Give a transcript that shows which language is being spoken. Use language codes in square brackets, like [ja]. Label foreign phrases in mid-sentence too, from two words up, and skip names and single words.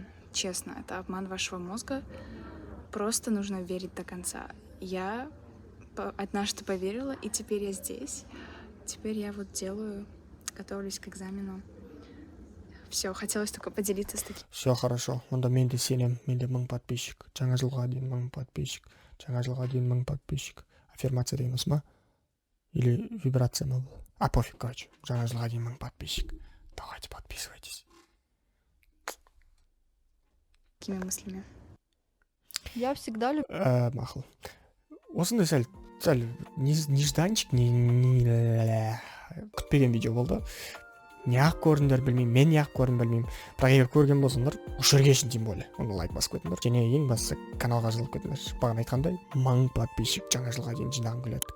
[ru] Честно, это обман вашего мозга. Просто нужно верить до конца. Я однажды поверила, и теперь я здесь. Теперь я вот делаю, готовлюсь к экзамену. Все, хотелось только поделиться с таким. Все хорошо. [kk] Онда мен де сенем, менде 1000 подписчик. Жаңа жылға дейін 1000 подписчик. Жаңа жылға дейін 1000 подписчик. Аффирмация дейміз ма? [ru] Или вибрация [kk] ма бұл? [ru] А пофиг, короче. [kk] Жаңа жылға дейін 1000 подписчик. [ru] Давайте подписывайтесь. Какими мыслями? Я всегда люблю... [kk] Мақұл. Осындай сәл нежданчик, күтпеген видео болды. Неғып көрдіңдер білмеймін, мен неғып көрдім білмеймін. Бірақ егер көрген болсаңдар, осы жерге шейін [ru] тем более. [kk] Оны лайк басып кетіңдер. Және ең бастысы каналға жазылып кетіңдер. Бағана айтқандай, 1000 подписчик жаңа жылға дейін жинағым келеді.